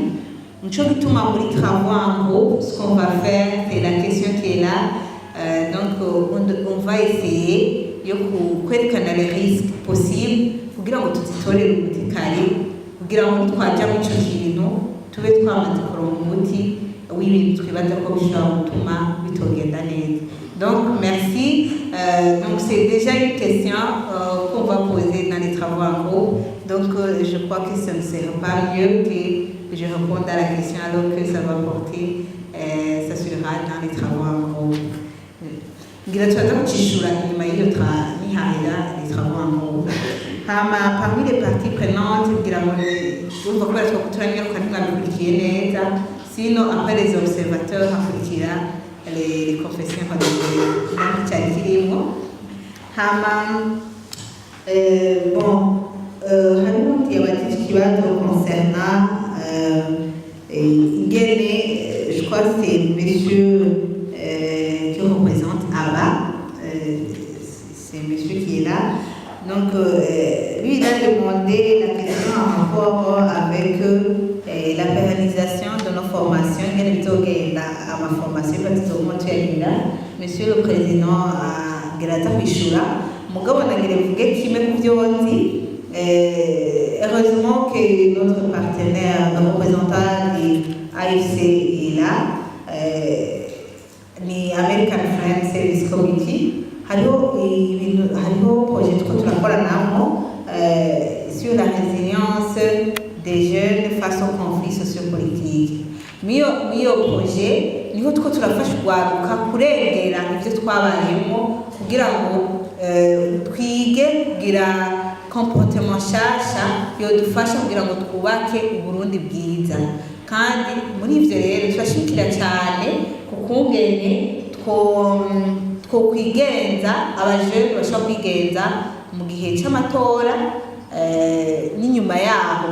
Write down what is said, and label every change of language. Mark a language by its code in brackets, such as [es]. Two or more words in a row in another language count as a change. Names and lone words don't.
[rn] Nico gituma muri [fr] travaux en gros, ce qu'on va faire, c'est la question qui est là. Donc, on va essayer de [rn] kwerekana [fr] les risques possibles [rn] kugira ngo tuzitorere umuti kare, kugira ngo twajya mu ico kintu tube twamaze kuronka umuti w'ibintu twibaza ko bishobora gutuma bitogenda neza. [fr] Donc, merci. Donc, c'est déjà une question qu'on va poser dans les travaux en gros. Donc, je crois que ça ne serait pas mieux que je réponde à la question alors que ça va porter, ça sera dans les travaux en gros. Parmi les parties prenantes, sinon après les observateurs, les confessions religieuses. [rn] Harimo yabatije ikibazo [fr] concernant je crois que c'est monsieur qui représente ABBA, c'est monsieur qui est là. Donc lui il a demandé la question en rapport avec la pérennisation de nos formations. À ma formation, monsieur le président a [rn] Grata Bishura, mugabo nagire mvuge kimwe ku byo nzi. [fr] Heureusement que notre partenaire, le représentant de AFC est là, ni American Friends Service Committee. Hariho projet sur la résilience des jeunes face aux conflits sociopolitiques. [rn] Miyo projet niho two turafasha kwaruka kurengera ibyo twabayemo kugira ngo twige kugira comportement shasha yodufasha kugira ngo twubake uburundi bwiza. Kandi muri ivyo rero turashikira cyane kukungene two kwigenza abajene bashobora kwigenza mu gihe cy'amatora n'inyuma yaho.